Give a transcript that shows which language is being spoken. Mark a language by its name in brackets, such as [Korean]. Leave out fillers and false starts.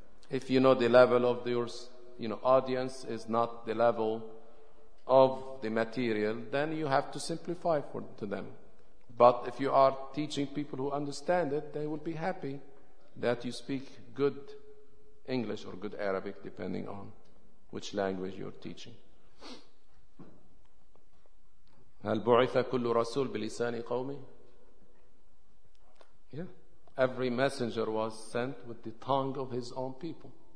[English] If you know the level of your, you know, audience is not the level of the material, then you have to simplify for to them. But if you are teaching people who understand it, they will be happy that you speak good English or good Arabic, depending on which language you're teaching. [Arabic] هل بعث كل رسول بلسان قومه؟ [English] Yeah. Every messenger was sent with the tongue of his own people.